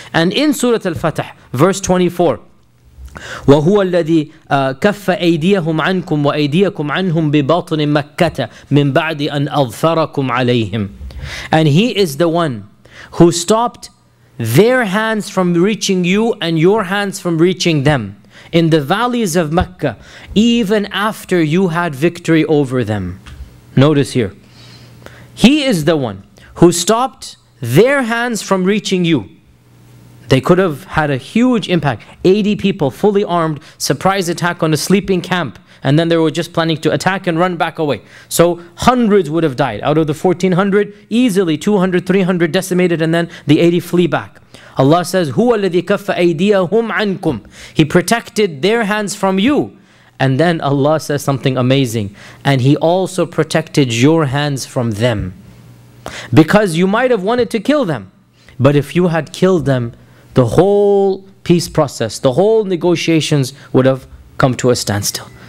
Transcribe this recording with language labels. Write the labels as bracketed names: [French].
[English] And in Surah Al-Fatah, verse 24, [Arabic] وهو الذي كف أيديهم عنكم وأيديكم عنهم بباطن مكة من بعد أن أظفركم عليهم. [English] And He is the one who stopped their hands from reaching you and your hands from reaching them in the valleys of Mecca, even after you had victory over them. Notice here, He is the one who stopped their hands from reaching you. They could have had a huge impact. 80 people, fully armed, surprise attack on a sleeping camp. And then they were just planning to attack and run back away. So hundreds would have died. Out of the 1400, easily 200, 300 decimated, and then the 80 flee back. Allah says, [Arabic] هُوَ الَّذِي كَفَّ أَيْدِيَهُمْ عَنْكُمْ. [English] He protected their hands from you. And then Allah says something amazing. And He also protected your hands from them. Because you might have wanted to kill them. But if you had killed them, the whole peace process, the whole negotiations would have come to a standstill.